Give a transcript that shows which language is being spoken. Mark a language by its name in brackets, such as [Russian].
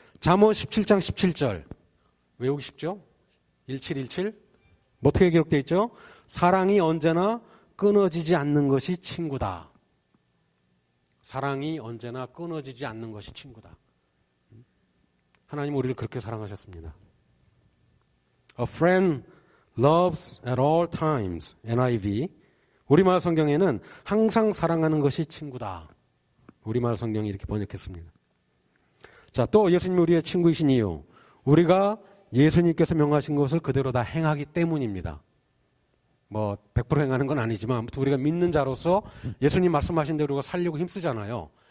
[Korean] 잠언 17장 17절 외우기 쉽죠? 1717 어떻게 기록되어 있죠? 사랑이 언제나 끊어지지 않는 것이 친구다. 사랑이 언제나 끊어지지 않는 것이 친구다. 하나님은 우리를 그렇게 사랑하셨습니다. [English] A friend loves at all times. NIV. [Korean] 우리말 성경에는 항상 사랑하는 것이 친구다. 우리말 성경이 이렇게 번역했습니다. 자, 또 예수님이 우리의 친구이신 이유. 우리가 예수님께서 명하신 것을 그대로 다 행하기 때문입니다. 100% 행하는 건 아니지만 아무튼 우리가 믿는 자로서 예수님 말씀하신 대로 살려고 힘쓰잖아요.